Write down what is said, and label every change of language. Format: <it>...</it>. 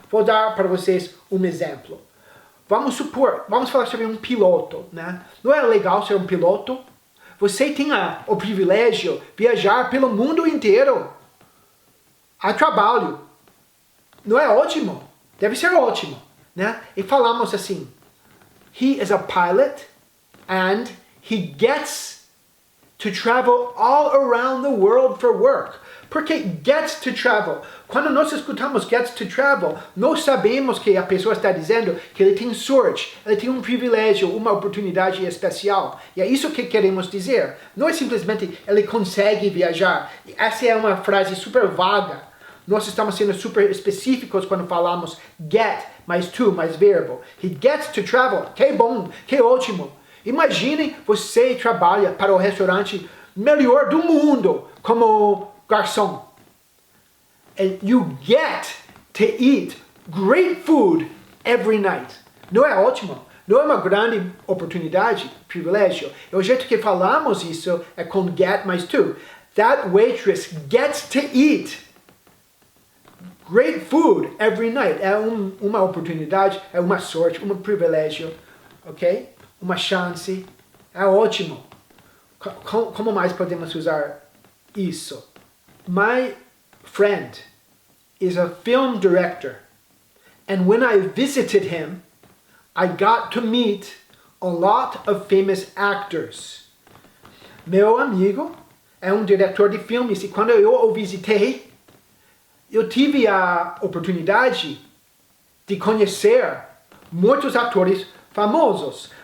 <pt>Vou dar para vocês um exemplo. Vamos falar sobre um piloto, né? Não é legal ser um piloto? Você tem o privilégio de viajar pelo mundo inteiro a trabalho. Não é ótimo? Deve ser ótimo, né? E falamos assim,</pt> <en>he is a pilot and he gets to travel all around the world for work.</en> <pt>Porque gets to travel. Quando nós escutamos gets to travel, nós sabemos que a pessoa está dizendo que ele tem sorte, ele tem um privilégio, uma oportunidade especial. E é isso que queremos dizer. Não é simplesmente ele consegue viajar. Essa é uma frase super vaga. Nós estamos sendo super específicos quando falamos get, mais to, mais verbo.</pt> <en>He gets to travel.</en> <pt>Que bom, que ótimo. Imagine você trabalha para o restaurante melhor do mundo como garçom.</pt> <en>And you get to eat great food every night.</en> <pt>Não é ótimo? Não é uma grande oportunidade, privilégio? E o jeito que falamos isso é com get mais to.</pt> <en>That waitress gets to eat great food every night.</en> <pt>É uma oportunidade, é uma sorte, um privilégio, ok? Uma chance. É ótimo. Como mais podemos usar isso?</pt> <en>My friend is a film director, and when I visited him, I got to meet a lot of famous actors.</en> <pt>Meu amigo é um diretor de filmes, e quando eu o visitei, eu tive a oportunidade de conhecer muitos atores famosos.</pt>